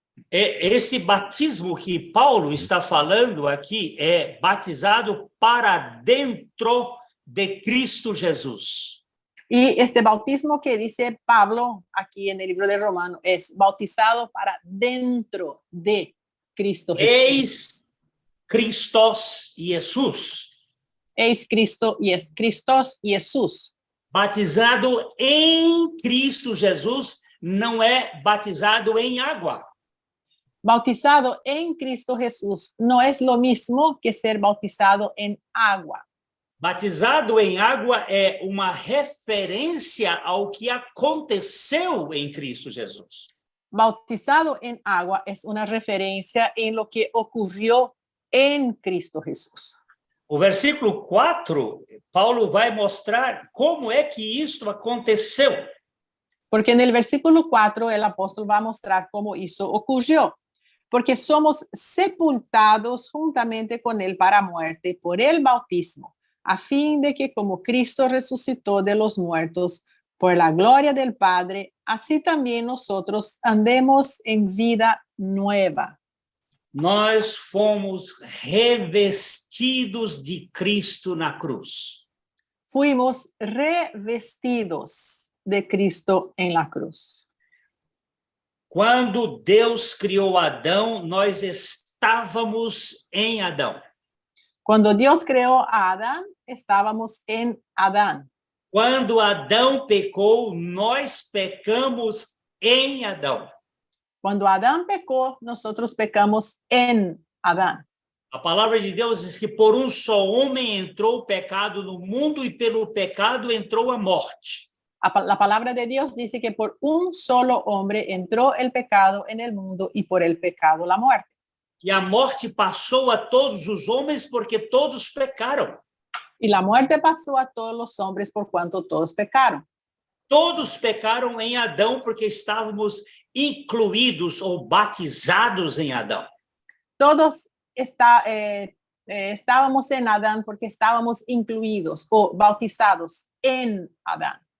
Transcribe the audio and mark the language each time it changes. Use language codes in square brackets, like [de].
[pt] Esse batismo que Paulo está falando aqui é batizado para dentro de Cristo Jesus. [es] Y este bautismo que dice Pablo aquí en el libro de Romanos es bautizado para dentro de Cristo Jesús. [pt] Eis Christos Jesus. [es] Eis Cristo y es Cristos y Jesús. [pt] Batizado em Cristo Jesus não é batizado em água. [es] Bautizado en Cristo Jesús no es lo mismo que ser bautizado en agua. [pt] Batizado em água é uma referência ao que aconteceu em Cristo Jesus. [es] Bautizado en agua es una referencia en lo que ocurrió en Cristo Jesús. [pt] O versículo 4, Paulo vai mostrar como é que isto aconteceu. [es] Porque en el versículo 4 el apóstol va a mostrar cómo eso ocurrió. Porque somos sepultados juntamente con él para muerte por el bautismo, a fin de que como Cristo resucitó de los muertos por la gloria del Padre, así también nosotros andemos en vida nueva. [pt] Nós fomos revestidos de Cristo na cruz. [es] Fuimos revestidos de Cristo en la cruz. [pt] Quando Deus criou Adão, nós estávamos em Adão. [es] Cuando Dios creó a Adán, estábamos en Adán. [pt] Quando Adão pecou, nós pecamos em Adão. [es] Cuando Adán pecó, nosotros pecamos en Adán. [pt] A palavra de Deus diz que por um só homem entrou o pecado no mundo e pelo pecado entrou a morte. [es] La palabra de Dios dice que por un solo hombre entró el pecado en el mundo y por el pecado la muerte. [pt] E a morte passou a todos os homens porque todos pecaram. [es] Y la muerte pasó a todos los hombres por cuanto todos pecaron. [pt] Todos pecaram em Adão porque estávamos incluídos ou batizados em Adão. [es] Todos estábamos en Adán porque estábamos incluidos o bautizados en Adán.